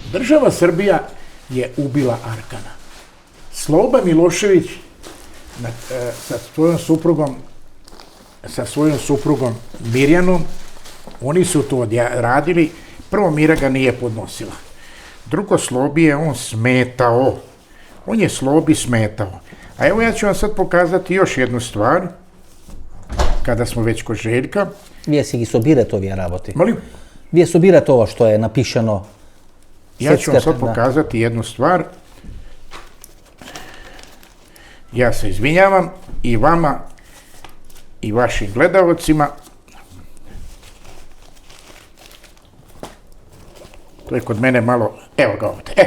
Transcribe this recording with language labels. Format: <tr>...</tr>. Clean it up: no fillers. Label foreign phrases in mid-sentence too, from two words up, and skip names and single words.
<sr>Država Srbija je ubila Arkana. Sloba Milošević sa svojom suprugom Mirjanom, oni su to radili. Prvo, Mira ga nije podnosila. Drugo, Slobi je on smetao. On je Slobi smetao. A evo ja ću vam sad pokazati još jednu stvar, kada smo već kod Željka.</sr> <mk>Вие си ги собирате овие работи.</mk> <sr>Molim?</sr> <mk>Вие собирате ова што е напишано.</mk> <sr>Ja ću vam sad pokazati jednu stvar. Ja se izvinjavam i vama i vašim gledalcima. To je kod mene malo, evo ga ovdje.</sr>